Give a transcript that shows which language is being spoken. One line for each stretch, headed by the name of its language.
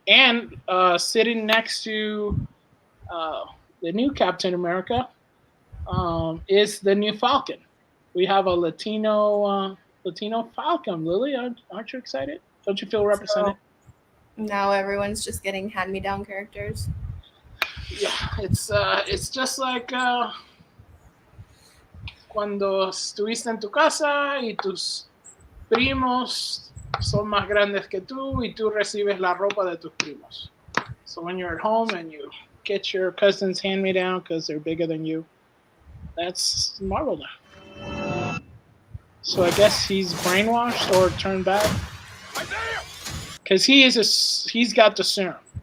English: And sitting next to the new Captain America is the new Falcon, we have a Latino Falcon. Lily, aren't you excited? Don't you feel represented? So now everyone's just getting hand-me-down characters. Yeah, it's just like
Spanish: cuando estuviste en tu casa y tus primos son más grandes que tú y tú recibes la ropa de tus primos.
English: So when you're at home and you get your cousins hand-me-down because they're bigger than you, that's Marvel now. So I guess he's brainwashed or turned back because he's got the serum.